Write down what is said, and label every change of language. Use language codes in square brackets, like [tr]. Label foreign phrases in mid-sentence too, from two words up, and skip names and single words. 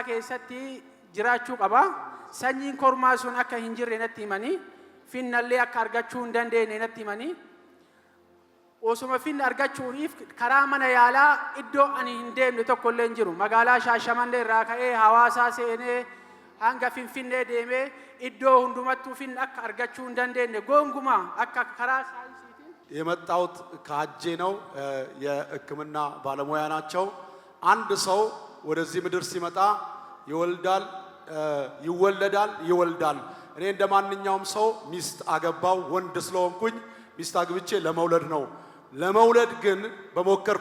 [om] keessatti jiraachuu qaba sanyiin kormaa sun akka hin jirre natti himani finnallee akka argachuu hin dandeenye natti himani osuma finna argachuuf karaa mana yaalaa iddoo ani hin deemne tokko illee hin jiru magaalaa Shaashamannee irraa ka'ee Hawaasaa seenee hanga Finfinnee deemee iddoo hundumattuu finna akka argachuu hin dandeenye gonguma akka karaa ሳይንሲቲ [am] የመጣውት ካጄ ነው የሕክምና ባለሙያ ናቸው አንድ ሰው ወደዚህ ምድር ሲመጣ ይወልዳል እኔ እንደማንኛውም ሰው ሚስት አገባው ወንድ ስለሆንኩኝ ሚስት አግብቼ ለመውለድ ነው ለመውለድ ግን በመከርኩ